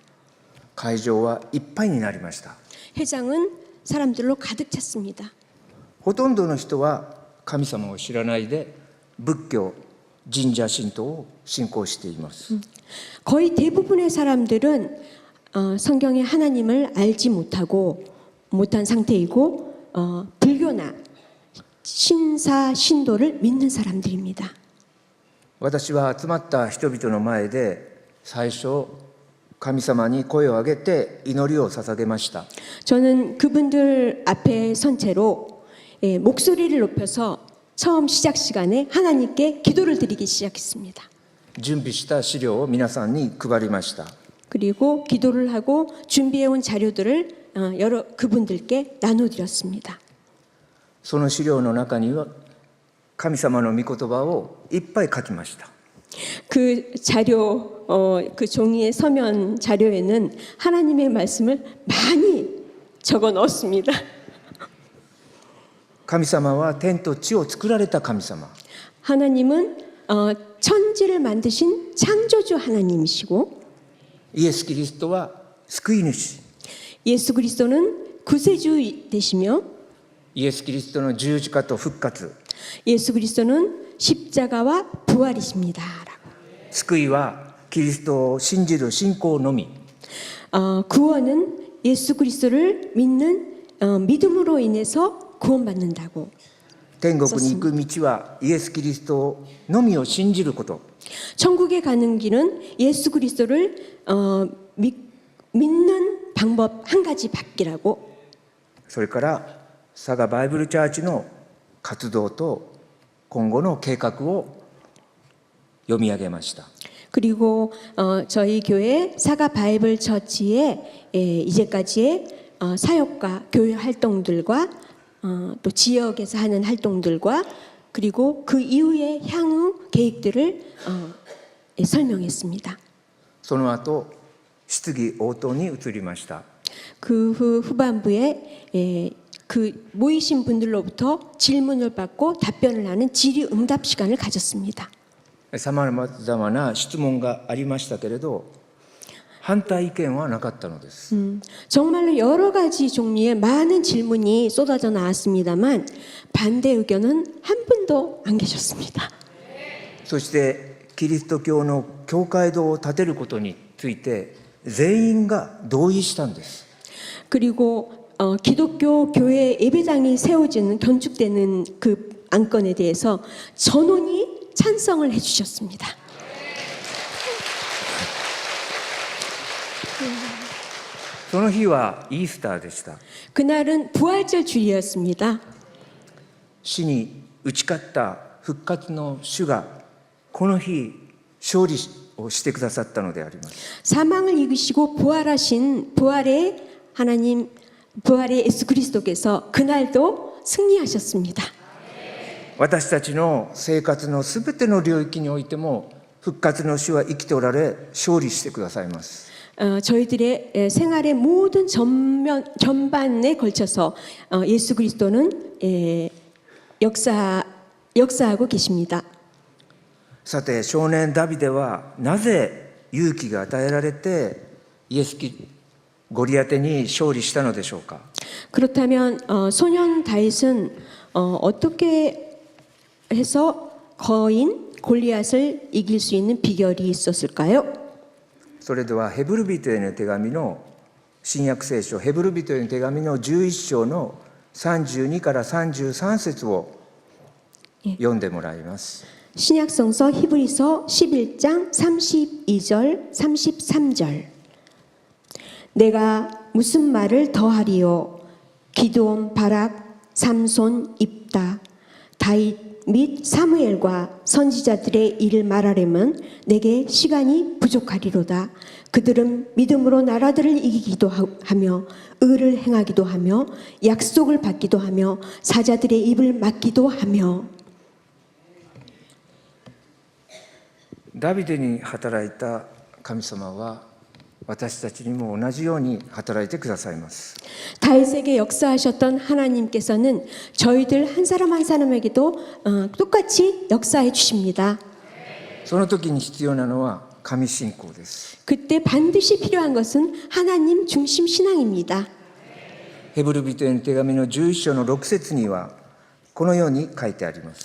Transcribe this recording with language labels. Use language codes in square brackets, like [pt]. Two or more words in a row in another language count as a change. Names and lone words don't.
[ja] 会場はいっぱいになりました。 [ko] 회장은 사람들로 가득 찼습니다. [ja] ほとんどの人は神様を知らないで仏教、神社神道を信仰しています。 [ko] 거의 대부분의 사람들은 성경의 하나님을 알지 못한 상태이고 불교나 신사 신도를 믿는 사람들입니다. [ja] 私は集まった人々の前で最初神様に声を上げて祈りを捧げました。 [ko] 저는 그분들 앞에 선 채로 목소리를 높여서 처음 시작 시간에 하나님께 기도를 드리기 시작했습니다. [ja] 準備した資料を皆さんに配りました。 [ko] 그리고 기도를 하고 준비해온 자료들을 여러 그분들께 나눠드렸습니다. [ja] その資料の中には神様の御言葉をいっぱい書きました。 [ko] 그 자료, 그 종이의 서면 자료에는 하나님의 말씀을 많이 적어 넣었습니다. [ja] 神様は天と地を作られた神様。 [ko] 하나님은 천지를 만드신 창조주 하나님이시고 [ja] イエス・キリストは救い主。 [ko] 예수 그리스도는 구세주 되시며 [ja] イエス・キリストの十字架と復活。 [ko] 예수 그리스도는 십자가와 부활이십니다. [ja] 救いはキリストを信じる信仰のみ。 [ko] 구원은 예수 그리스도를 믿는 믿음으로 인해서 구원받는다고. [ja] 天国に行く道はイエス・キリストのみを信じること。 [ko] 천국에 가는 길은 예수 그리스도를 믿는 방법 한 가지 밖이라고. [ja] それから佐賀バイブルチャーチの活動と今後の計画を読み上げました。 [ko] 그리고 저희 교회 사가 바이블 처치의 이제까지의 사역과 교회 활동들과 또 지역에서 하는 활동들과 그리고 그 이후의 향후 계획들을 설명했습니다. [ja] その後質疑応答に移りました。 [ko] 그 후 후반부에 그 모이신 분들로부터 질문을 받고 답변을 하는 질의응답 시간을 가졌습니다. [ja] さまざまな質問がありましたけれど、反対意見はなかったのです。 [ko] 정말로 여러 가지 종류의 많은 질문이 쏟아져 나왔습니다만 반대 의견은 한 분도 안 계셨습니다. [ja] そしてキリスト教の教会堂を建てることについて全員が同意したんです。 [ko] 그리고 기독교 교회 예배당이 세워지는 건축되는 그 안건에 대해서 전원이 찬성을 해주셨습니다. [ja] その日はイースターでした。 [ko] 그날은 부활절 주일이었습니다. [ja] 死に打ち勝った復活の主がこの日勝利をしてくださったのであります。 [ko] 사망을 이기시고 부활하신 부활의 하나님, 부활의 예수 그리스도께서 그날도 승리하셨습니다. [ja] 私たちの生活のすべての領域においても復活の主は生きておられ勝利してくださいます。 [ko] 저희들의 생활의 모든 전반에 걸쳐서 예수 그리스도는 역사하고 계십니다. [ja] さて少年ダビデはなぜ勇気が与えられてゴリアテに勝利したのでしょうか。 [ko] 그렇다면 소년 다윗은 어떻게 해서 거인 골리앗을 이길 수 있는 비결이 있었을까요? [ja] それではヘブル人への手紙の新約聖書ヘブル人への手紙の11章の32から33節を読んでもらいます。 [ko] 신약성서 히브리서 11장 32절 33절 내가 무슨 말을 더하리요 기드온 바락 삼손 입다 다윗 및 사무엘과 선지자들의 일을 말하려면 내게 시간이 부족하리로다. 그들은 믿음으로 나라들을 이기기도 하며 의를 행하기도 하며 약속을 받기도 하며 사자들의 입을 막기도 하며 [ja] ダビデに働いた神様は私たちにも同じように働いてくださいます。 [ko] 다윗에게 역사하셨던 하나님께서는 저희들 한 사람 한 사람에게도 똑같이 역사해 주십니다. [ja] その時に必要なのは神信仰です。 [ko] 그때 반드시 필요한 것은 하나님 중심 신앙입니다. [ja] ヘブル人への手紙の11章の6節にはこのように書いてあります。